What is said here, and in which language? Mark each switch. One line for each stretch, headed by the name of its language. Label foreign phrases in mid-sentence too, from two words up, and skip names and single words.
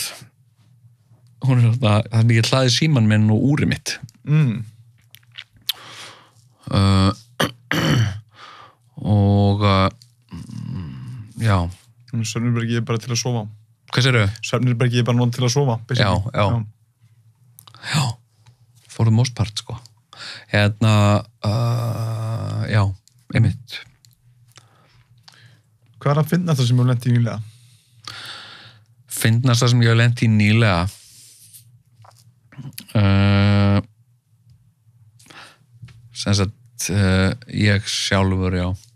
Icelandic: Hún er það er mikið hlaði síman minn og úri mitt. Og já. Svefnherbergi er bara til að sofa. Hvað segirðu? Svefnherbergi er bara nóg til að sofa. Já.
English: For the most part,
Icelandic: sko. Já, einmitt. Hvað er að finnast það sem ég hef lent í nýlega? Finnast það sem ég hef lent í nýlega? Sem sagt, ég sjálfur, já.